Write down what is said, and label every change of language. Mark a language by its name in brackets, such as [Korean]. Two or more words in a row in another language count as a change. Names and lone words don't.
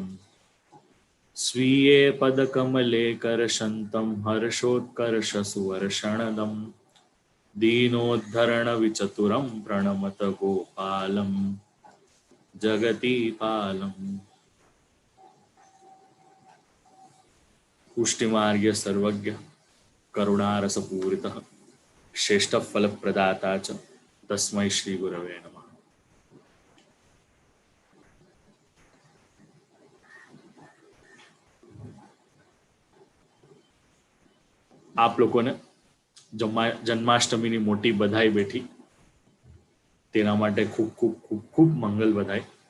[Sanskrit] स्वीये पदकमले करशन्तं हर्षोत्कर्षसुवर्षणदं दीनोद्धरणविचतुरं प्रणमत गोपालं जगतीपालम्। पुष्टिमार्ग्य सर्वज्ञ करुणारसपूरितः श्रेष्ठफलप्रदाता च तस्मै श्री गुरवे नमः। [Gujarati] आप લોકોને જન્માષ્ટમીની મોટી બધાઈ બેઠી, તેના માટે ખૂબ ખૂબ ખૂબ ખૂબ મંગલ બધાઈ।